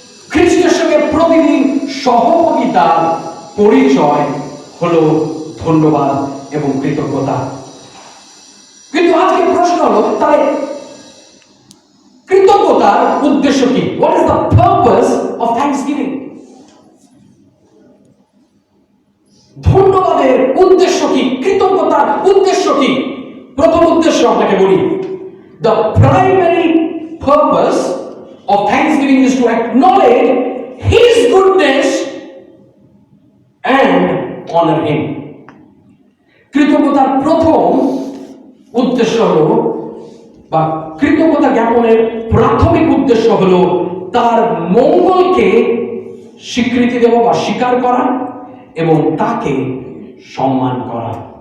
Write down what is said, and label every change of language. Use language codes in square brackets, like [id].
[bn] খ্রিস্টের সঙ্গে প্রতিদিন সহযোগিতার পরিচয় হলো ধন্যবাদ এবং কৃতজ্ঞতা। কিন্তু আজকে প্রশ্ন হলো, তাহলে কৃতজ্ঞতার উদ্দেশ্য কি? [en] What is the purpose of thanksgiving? [bn] ধন্যবাদের উদ্দেশ্য কি? কৃতজ্ঞতার উদ্দেশ্য কি? প্রথম উদ্দেশ্য আপনাকে বলি, [en] the primary purpose of thanksgiving is to acknowledge His goodness and honor Him. [bn] কৃতজ্ঞতার প্রথম উদ্দেশ্য হলো, বা কৃতজ্ঞতা জ্ঞাপনের প্রাথমিক উদ্দেশ্য হলো তার মঙ্গলকে স্বীকৃতি দেওয়া বা স্বীকার করা এবং তাকে সম্মান করা।